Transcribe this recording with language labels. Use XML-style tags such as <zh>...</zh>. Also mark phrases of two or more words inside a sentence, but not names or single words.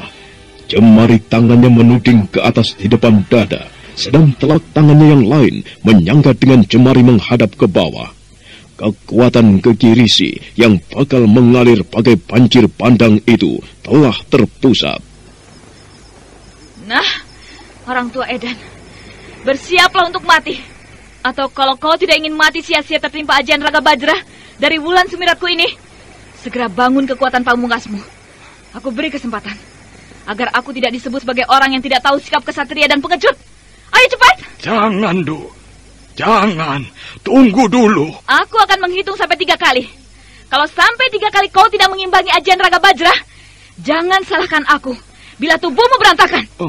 <id>Jemari tangannya menuding ke atas di depan dada, sedang telapak tangannya yang lain menyangga dengan jemari menghadap ke bawah. Kekuatan Gegirisi yang bakal mengalir bagai banjir bandang itu telah terpusat. Nah, orang tua Edan, bersiaplah untuk mati. Atau kalau kau tidak ingin mati sia-sia tertimpa ajian Raga Bajra dari Wulan Sumiratku ini, segera bangun kekuatan pamungkasmu. Aku beri kesempatan agar aku tidak disebut sebagai orang yang tidak tahu sikap kesatria dan pengecut. Ayo cepat! Jangan, Du. Jangan. Tunggu dulu. Aku akan menghitung sampai 3 kali. Kalau sampai 3 kali kau tidak mengimbangi ajian Raga Bajra, jangan salahkan aku bila tubuhmu berantakan.</id>